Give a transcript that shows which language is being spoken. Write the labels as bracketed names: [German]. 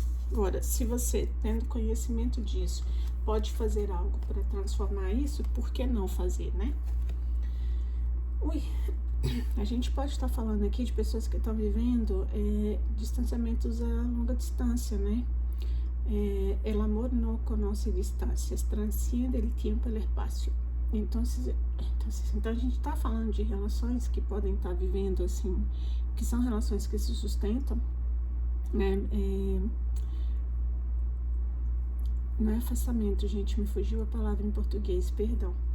[Portuguese] Agora, se você, tendo conhecimento disso, pode fazer algo para transformar isso, por que não fazer, né? Ui, a gente pode estar falando aqui de pessoas que estão vivendo distanciamentos a longa distância, né? [Spanish] El amor no conoce distancias, transciende el tiempo y el espacio. [Portuguese] Então a gente está falando de relações que podem estar vivendo assim, que são relações que se sustentam, né? Não é afastamento, gente, me fugiu a palavra em português, perdão.